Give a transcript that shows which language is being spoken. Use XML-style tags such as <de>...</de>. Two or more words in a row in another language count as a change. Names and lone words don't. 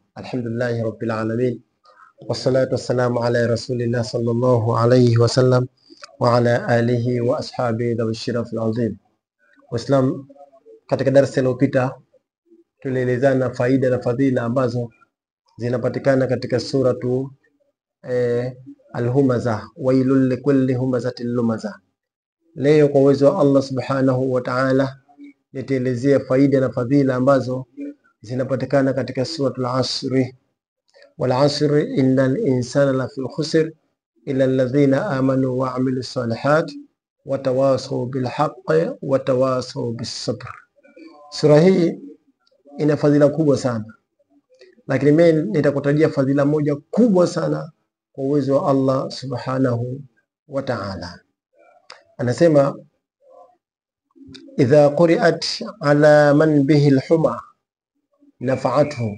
<ar>الحمد لله رب العالمين والصلاة والسلام على رسول الله صلى الله عليه وسلم وعلى آله وأصحابه ذوي الشرف العظيم.</ar> <sw>Waislam, katika darasa iliyopita tulielezana faida na fadhila ambazo zinapatikana katika suratu Al-Humaza,</sw> <ar>ويل لكل همزة لمزة.</ar> <sw>Leo kwa uwezo wa Allah</sw> <ar>سبحانه وتعالى</ar> <sw>nitaelezea faida na fadhila ambazo zinapatikana katika suratul Asri.</sw> <ar>والعصر إن الإنسان لفي خسر إلا الذين آمنوا وعملوا الصالحات وتواصوا بالحق وتواصوا بالصبر.</ar> <sw>Sura hii ina fadhila kubwa sana, lakini mimi nitakutajia fadhila moja kubwa sana kwa uwezo wa Allah</sw> <ar>سبحانه وتعالى.</ar> <sw>Anasema</sw> <ar>إذا قرئت على من به الحمى نفعته.</ar>